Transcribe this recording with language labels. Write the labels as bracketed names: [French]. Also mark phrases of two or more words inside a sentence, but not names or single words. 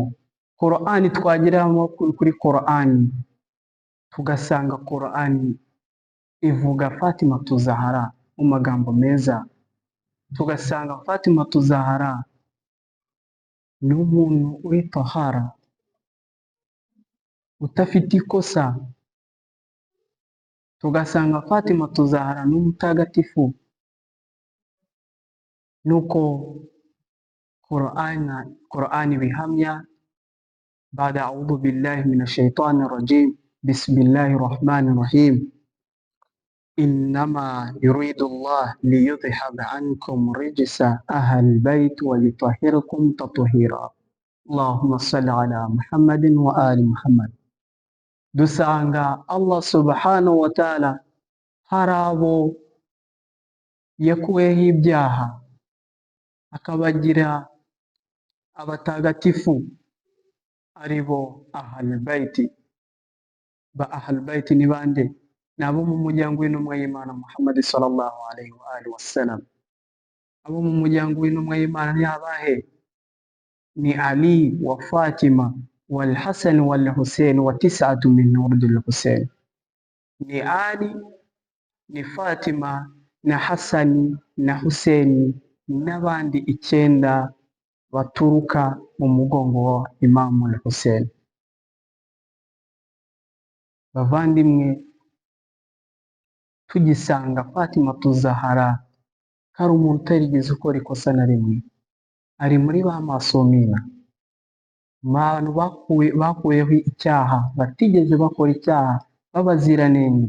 [Kinyarwanda] Quran twageramo kuri Quran tugasanga Quran ivuga Fatima Tuzahara mu magambo meza, tugasanga Fatima Tuzahara ni umuntu uri tahara, udafite ikosa, tugasanga Fatima Tuzahara ni umutagatifu. Nuko Quran bihamya, [Arabic] بعد أعوذ بالله من الشيطان الرجيم، بسم الله الرحمن الرحيم، إنما يريد الله ليذهب عنكم الرجس أهل البيت ويطهركم تطهيرا. اللهم صل على محمد وآل محمد. [Kinyarwanda] Dusanga Allah [Arabic] سبحانه وتعالى [Kinyarwanda] hari abo yakuweho ibyaha akabagira abatagatifu, ari bo [Arabic] أهل البيت. [Kinyarwanda] Ba [Arabic] أهل البيت [Kinyarwanda] ni bande? Ni abo mu muryango w'intumwa y'Imana Muhammad [Arabic] صلى الله عليه وآله وسلم. [Kinyarwanda] Abo mu muryango w'intumwa y'Imana ni abahe? [Arabic] Ni علي وفاطمة والحسن والحسين وتسعة من ولد الحسين. [Kinyarwanda] Ni Ali, ni Fatima, na Hasani, na Hussein n'abandi 9 baturuka mu mugongo wa Imamu al-Hussein. Bavandimwe, tugisanga Fatima Tuzahara hari umuntu utarigeze ukora ikosa na rimwe, ari muri ba masumina, abantu bakuyeho icyaha, batigeze bakora icyaha, babaziranenge.